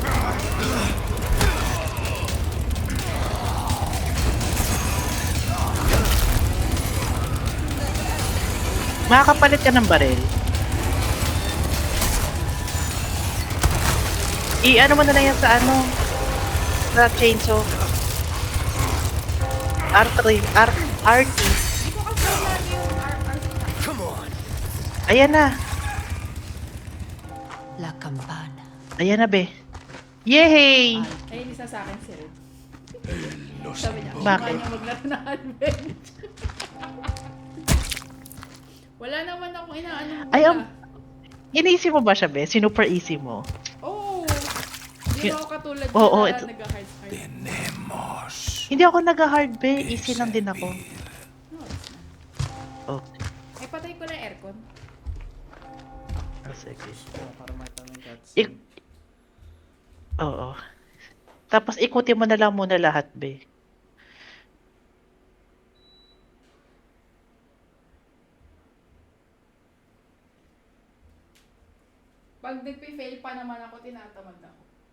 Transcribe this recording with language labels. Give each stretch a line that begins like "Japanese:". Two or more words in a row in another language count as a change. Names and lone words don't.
Filipino: Makakapalit ka ng baril. I-ano mo na lang yan sa ano, sa chainsaw. R3, RT. Hindi ko kasi lagi yung RR.
English: Come on.
Filipino: Ayan na.
Spanish: La campana.
Filipino: Ayan na, be. Yay! Ayun, isa sa akin si Red. Sabi niya, Bakit? niya maglaro ng adventure. Wala naman akong inaano mo. Ay, iniisip mo ba siya, be? Sinuper easy mo. Oo. Hindi mo ako katulad Oo, na ito. nag-hard. Tenemos. Hindi ako nag-hard, be. Easy lang din ako. Okay. Ay, patay ko na yung aircon. Sige. Para makita mo yung cutscene. Oo. Tapos ikutin mo na lang muna lahat, be. Pag nagpe-fail pa naman ako, tinatamad ako.